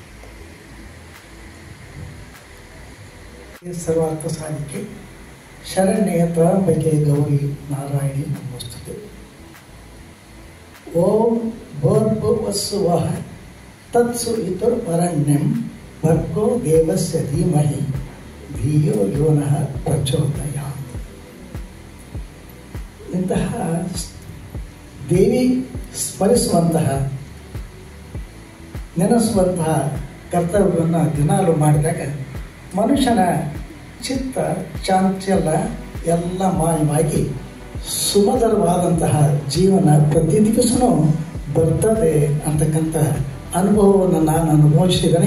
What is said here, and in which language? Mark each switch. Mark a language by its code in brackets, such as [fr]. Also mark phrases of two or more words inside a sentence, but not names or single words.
[sa] ಸರ್ವಾರ್ಥ ಸಾಧಿಕೆ ಶರಣ್ಯ ತ್ರಾಂಬಕೆ ಗೌರಿ ನಾರಾಯಣಿ ನಮಸ್ತುತೆ. ಓಂ ಭೂರ್ಭುವಸ್ಸುವಃ ತತ್ಸುವಿತುರ್ವರೆಣ್ಯಂ ಭರ್ಗೋ ದೇವಸ್ಯ ಧೀಮಹಿ ಧಿಯೋ ಯೋ ನಃ ಪ್ರಚೋದಯಾತ್. [kn] ಇಂತಹ ದೇವಿ ಸ್ಮರಿಸುವಂತಹ, ನೆನೆಸುವಂತಹ ಕರ್ತವ್ಯವನ್ನು ದಿನಾಲು ಮಾಡಿದಾಗ ಮನುಷ್ಯನ ಚಿತ್ತ ಚಾಂಚಲ್ಯ ಎಲ್ಲ ಮಾಯವಾಗಿ ಸುಮಧುರವಾದಂತಹ ಜೀವನ ಪ್ರತಿ ದಿವಸನೂ ಬರ್ತದೆ ಅಂತಕ್ಕಂಥ ಅನುಭವವನ್ನು ನಾನು ಅನುಭವಿಸಿದ್ದೇನೆ.